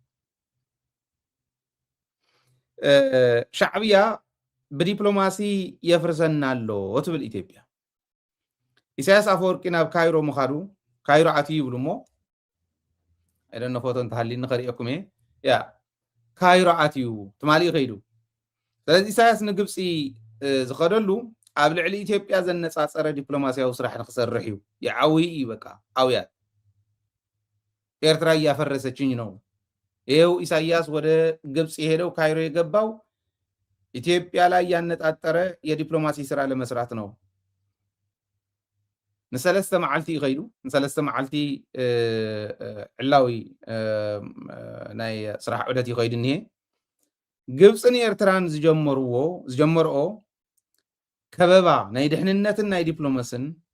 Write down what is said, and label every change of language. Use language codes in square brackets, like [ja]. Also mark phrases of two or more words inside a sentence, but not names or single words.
[ti] ሻዕብያ ብዲፕሎማሲ የፍርሰና ኣሎ ትብል ኢትዮጵያ ኢሳያስ አፈወርቂ ናብ ካይሮ ምኻዱ ካይሮ ኣትዩ ይብሉ እሞ አይደነ ፎቶ እንተሃሊ ንኸሪአኩም ያ ካይሮ ኣትዩ ትማሊ ይኸይዱ ስለዚ ኢሳያስ ንግብፂ ዝኸደሉ ኣብ ልዕሊ ኢትዮጵያ ዘነፃፀረ ዲፕሎማሲያዊ ስራሕ ንክሰርሕ እዩ ይዓውይ እዩ በቃ አውያት [am] ኤርትራ እያፈረሰችኝ ነው ይኸው ኢሳያስ ወደ ግብፅ የሄደው ካይሮ የገባው ኢትዮጵያ ላይ ያነጣጠረ የዲፕሎማሲ ስራ ለመስራት ነው [ti] ንሰለስተ መዓልቲ ይኸይዱ ንሰለስተ መዓልቲ ዕላዊ ናይ ስራሕ ዑደት ይኸይድ እኒሄ ግብፅን ኤርትራን ዝጀመርኦ ከበባ ናይ ድሕንነትን ናይ ዲፕሎማስን